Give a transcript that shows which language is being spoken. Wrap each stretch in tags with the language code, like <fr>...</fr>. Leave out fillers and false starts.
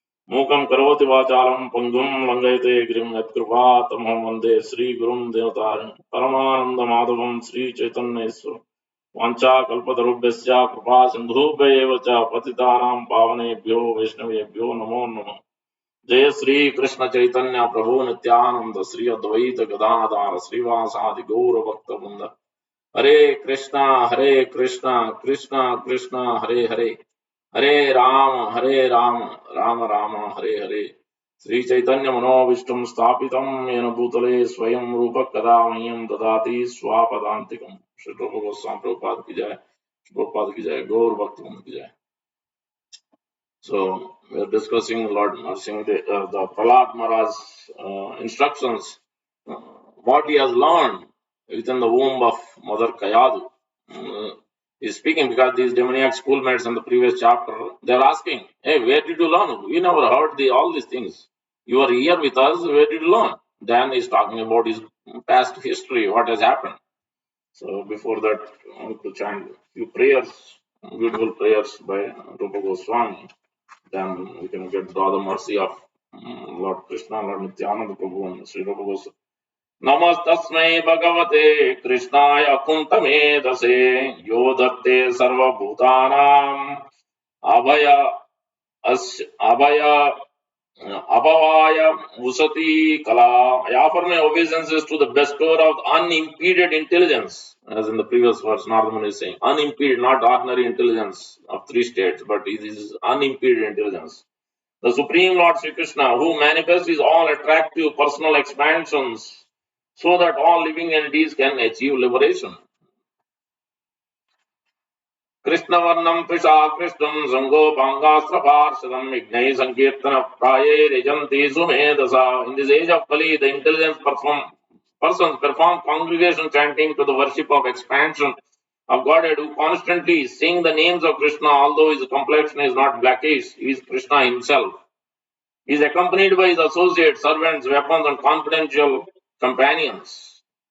<sa>Mukam Karoti Vachalam Pangum Langayate Grim Yatkrupa Tamam Vande Sri Gurum Devataram Paramananda Madhavam Sri Chaitanya Eswar वाञ्छा कल्पतरुभ्यश्च कृपा सिन्धुभ्य एव च पतितानां पावनेभ्यो वैष्णवेभ्यो नमो नमः. जय श्री कृष्ण चैतन्य प्रभु नित्यानंद श्री अद्वैत गदाधर श्रीवासादि गौर भक्त वृंद. हरे कृष्णा कृष्णा कृष्णा हरे हरे, हरे राम राम राम हरे हरे. श्री चैतन्य मनोविष्टम स्थापितं येन भूतले स्वयं रूप कदा मह्यं ददाति स्वापदान्तिकम्. श्री रूप गोस्वामी प्रभुपाद की जय. प्रभुपाद की जय. गौर भक्त की जय.</sa> <en>So we are discussing Lord Narsingh, the Prahlad Maharaj's instructions, what he has learned within the womb of Mother Kayadu. He's speaking because these demoniac schoolmates in the previous chapter, they're asking, hey, where did you learn? We never heard all these things. You are here with us, where did you learn? Then he's talking about his past history, what has happened. So before that, I want to chant a few prayers, beautiful prayers by Rupa Goswami. Then we can get draw the mercy of Lord Krishna, Lord Nityananda Prabhu, and Sri Rupa Goswami.</en> <sa>नमस्तस्मै भगवते कृष्णाय कुन्तमेधसे यो दत्ते सर्वभूतानाम् अभय अभय Abhavaya Musati Kala.</sa> <en>I offer my obeisances to the bestower of unimpeded intelligence, as in the previous verse, Nardaman is saying. Unimpeded, not ordinary intelligence of three states, but it is unimpeded intelligence. The Supreme Lord Sri Krishna, who manifests his all attractive personal expansions so that all living entities can achieve liberation.</en> <sa>कृष्णवर्णं त्रिषा कृष्णं सङ्गोपाङ्गास्त्रपार्षदं विघ्नैः सङ्कीर्तनप्रायैर्यजन्ति सुमेधसा.</sa> <en>In this age of Kali, the intelligent persons perform congregation chanting to the worship of expansion of Godhead, who constantly sing the names of Krishna, although his complexion is not blackish, he is Krishna himself. He is accompanied by his associates, servants, weapons, and confidential companions.</en>